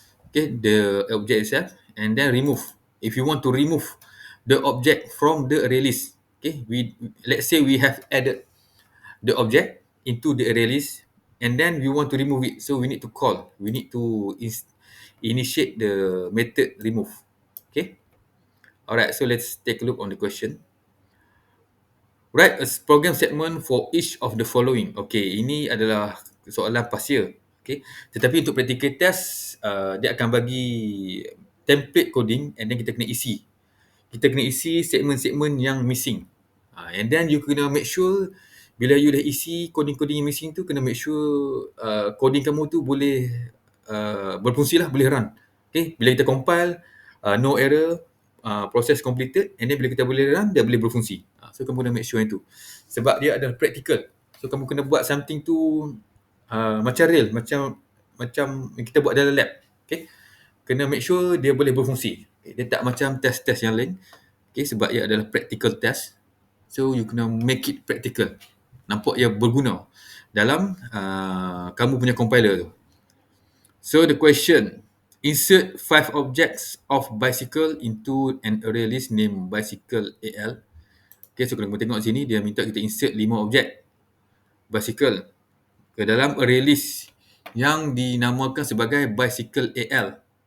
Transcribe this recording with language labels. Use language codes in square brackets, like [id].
[en] Okay, the object itself, and then remove. If you want to remove the object from the array list, okay, let's say we have added the object into the array list, and then we want to remove it, so we need to initiate the method remove. Okay. Alright, so let's take a look on the question. Write a program statement for each of the following. [ms] Okay, ini adalah soalan past year. Okay, tetapi untuk practical test, dia akan bagi template coding, and then kita kena isi. Kita kena isi segmen-segmen yang missing. And then you kena make sure bila you dah isi coding-coding yang missing tu, kena make sure coding kamu tu boleh berfungsi lah, boleh run. Okay, bila kita compile, [en] no error, process completed, [ms] and then bila kita boleh run, dia boleh berfungsi. So kamu kena make sure yang tu. Sebab dia adalah practical. So kamu kena buat something tu macam real, macam kita buat dalam lab. Okay, kena make sure dia boleh berfungsi. Okay, dia tak macam test-test yang lain. Okay, sebab ia adalah practical test. So you kena [en] make it practical. [ms] Nampak ia berguna dalam kamu punya compiler tu. [en] So the question, insert 5 objects of bicycle into an array list named bicycle AL. [ms] Okay, so kalau kamu tengok sini, dia minta kita insert 5 objek bicycle ke dalam array list yang dinamakan sebagai bicycle AL.